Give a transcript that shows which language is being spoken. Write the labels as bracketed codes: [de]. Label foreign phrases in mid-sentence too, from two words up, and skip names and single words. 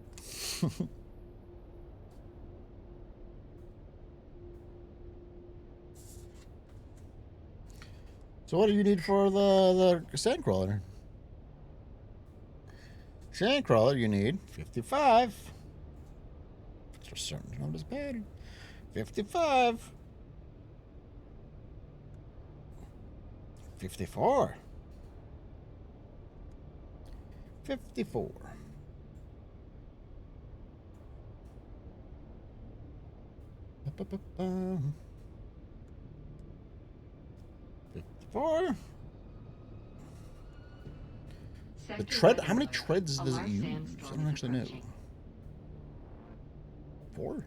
[en] So what do you need for the sandcrawler? Sandcrawler, you need 55. For certain, not as bad. 55. 54. 54. Ba-ba-ba-bum. 54. The tread, how many treads does it use? I don't actually know. 4?